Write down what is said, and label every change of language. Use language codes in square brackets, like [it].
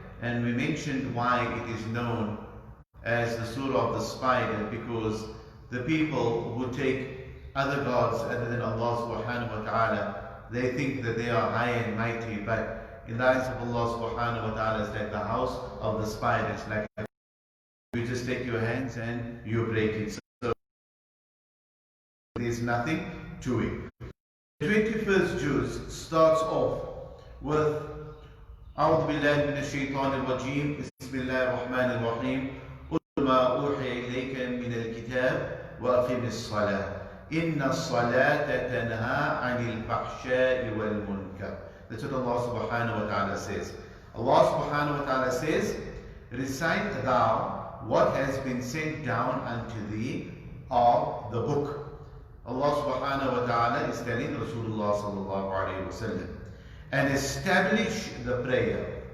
[en] And we mentioned why it is known as the Surah of the Spider, because the people who take other gods other than Allah subhanahu wa ta'ala, they think that they are high and mighty, but in the eyes of Allah subhanahu wa ta'ala, it's like the house of the spiders. Like you just take your hands and you break it. So there's nothing to it. The 21st juz starts off with [ar] أعوذ بالله من الشيطان الرجيم بسم الله الرحمن الرحيم قل ما أوحي إليك من الكتاب وأقم الصلاة إن الصلاة تنهى عن الفحشاء والمنكر. [en] That's what Allah subhanahu wa ta'ala says. Allah subhanahu wa ta'ala says, recite thou what has been sent down unto thee of the book. Allah subhanahu wa ta'ala is telling Rasulullah sallallahu alayhi wa sallam, and establish the prayer.